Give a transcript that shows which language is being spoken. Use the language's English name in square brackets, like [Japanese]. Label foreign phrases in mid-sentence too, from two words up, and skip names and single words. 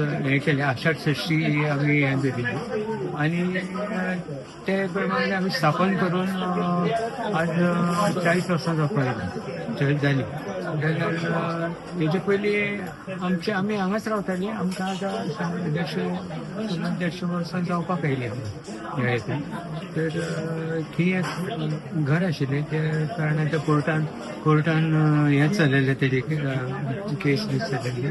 [Konkani] हे केले आषाढ षष्टी आम्ही दिली आणि त्याप्रमाणे आम्ही स्थापन करून आज 40 वर्सां झाली. तेजे पयलीं आमी हांगाच रावताली. आमकां आतां 150 वर्सां जावपाक आयली तर थंय एक घर आशिल्लें ते कारणान कोर्टान हें चलयलें तेजे केस चलयल्ली.